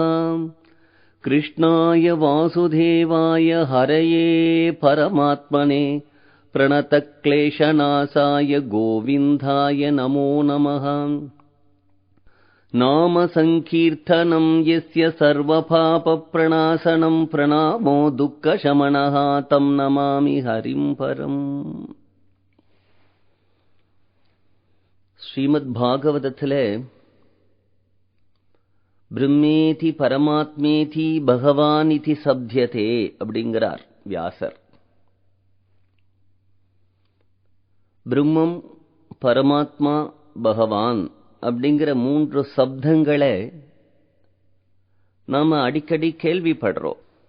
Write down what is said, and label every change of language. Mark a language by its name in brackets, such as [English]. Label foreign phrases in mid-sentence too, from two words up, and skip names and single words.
[Sanskrit] कृष्णाय वासुदेवाय हरये परमात्मने प्रणतक्लेशनाशाय गोविन्दाय नमो नमः। नाम संकीर्तनं यस्य सर्वपापप्रणाशनं प्रणामो दुःखशमनः तं नमामि हरिं परम्। [Tamil] ஸ்ரீமத்பாகவதத்திலே [Sanskrit] ब्रह्मेति परमात्मेति भगवानिति शब्द्यते [Tamil] அப்படிங்கிறார் வியாசர். பிரம்மம், பரமாத்மா, பகவான் அப்படிங்கிற மூன்று சப்தங்களை நாம அடிக்கடி கேள்விப்படுறோம்.